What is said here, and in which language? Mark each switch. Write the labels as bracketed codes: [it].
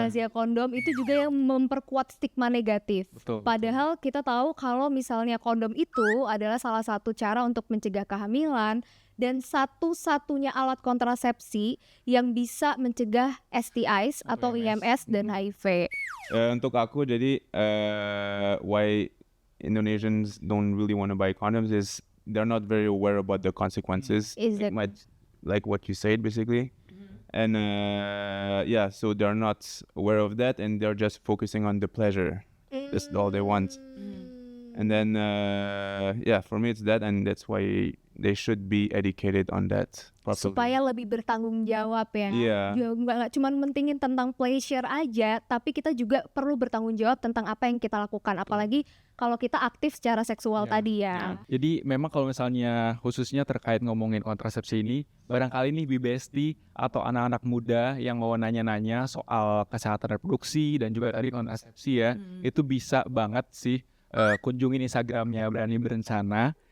[id] Razia kondom itu juga yang memperkuat stigma negatif. Betul. Padahal kita tahu kalau misalnya kondom itu adalah salah satu cara untuk mencegah kehamilan dan satu-satunya alat kontrasepsi yang bisa mencegah STIs atau IMS dan HIV. Untuk aku jadi [en] why Indonesians don't really want to buy condoms is they're not very aware about the consequences. Is it? Like what you said basically. And yeah, so they're not aware of that and they're just focusing on the pleasure. That's all they want. And then yeah, for me it's that, and that's why they should be educated on that properly. [id] Supaya lebih bertanggung jawab ya. Iya. Nggak cuma mentingin tentang pleasure aja, tapi kita juga perlu bertanggung jawab tentang apa yang kita lakukan. Apalagi kalau kita aktif secara seksual tadi ya. Jadi memang kalau misalnya khususnya terkait ngomongin kontrasepsi ini, barangkali nih BBSD atau anak-anak muda yang mau nanya-nanya soal kesehatan reproduksi dan juga tadi kontrasepsi ya, itu bisa banget sih kunjungin Instagramnya Berani Berencana.